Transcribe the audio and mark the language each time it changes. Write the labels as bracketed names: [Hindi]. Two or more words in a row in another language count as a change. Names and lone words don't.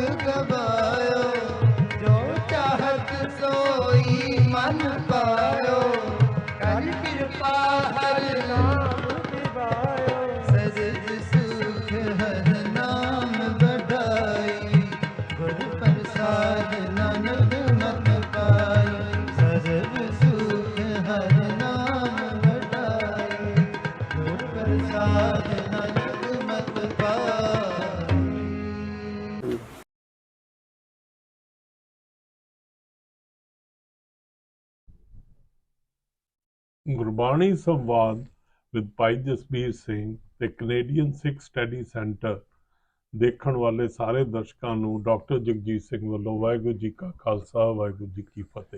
[Hindi] गवायो, जो चाहत सोई मन पायो, कर कृपा हर नाम दिवायो, सजद सुख हर नाम बढ़ाई, गुर प्रसाद नानक मत पाई, सजद सुख हर नाम बढ़ाई, गुर प्रसाद नानक मत पाई। [Punjabi] ਗੁਰਬਾਣੀ ਸੰਵਾਦ ਵਿਦ ਭਾਈ ਜਸਬੀਰ ਸਿੰਘ ਤੇ ਕੈਨੇਡੀਅਨ ਸਿੱਖ ਸਟੱਡੀ ਸੈਂਟਰ ਦੇਖਣ ਵਾਲੇ ਸਾਰੇ ਦਰਸ਼ਕਾਂ ਨੂੰ ਡਾਕਟਰ ਜਗਜੀਤ ਸਿੰਘ ਵੱਲੋਂ ਵਾਹਿਗੁਰੂ ਜੀ ਕਾ ਖਾਲਸਾ ਵਾਹਿਗੁਰੂ ਜੀ ਕੀ ਫਤਿਹ।